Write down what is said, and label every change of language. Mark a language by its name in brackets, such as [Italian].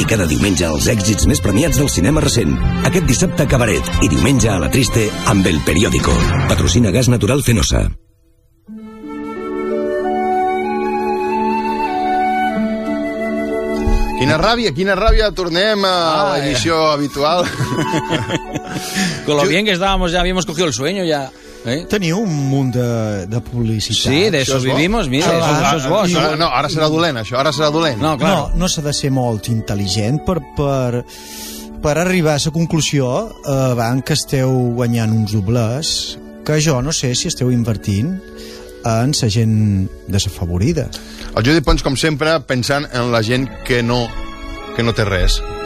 [Catalan] I cada diumenge els èxits més premiats del cinema recent. Aquest dissabte a Cabaret i diumenge a La Triste amb el periòdico. Patrocina Gas Natural Fenosa. Quina ràbia, tornem a l'edició habitual. [Spanish] Con lo bien que estábamos, ya habíamos cogido el sueño, ya. [Catalan] Teniu un munt de publicitat. [Spanish] Sí, de eso vivimos, mira, eso es vos. [Catalan] No, ara serà dolent, això, ara serà dolent. [Spanish] No, claro. [Catalan] No s'ha de ser molt intel·ligent per arribar a la conclusió, abans que esteu guanyant uns doblers, que jo no sé si esteu invertint en la gent desafavorida. El Judi Pons, com sempre, pensant en la gent que no té res.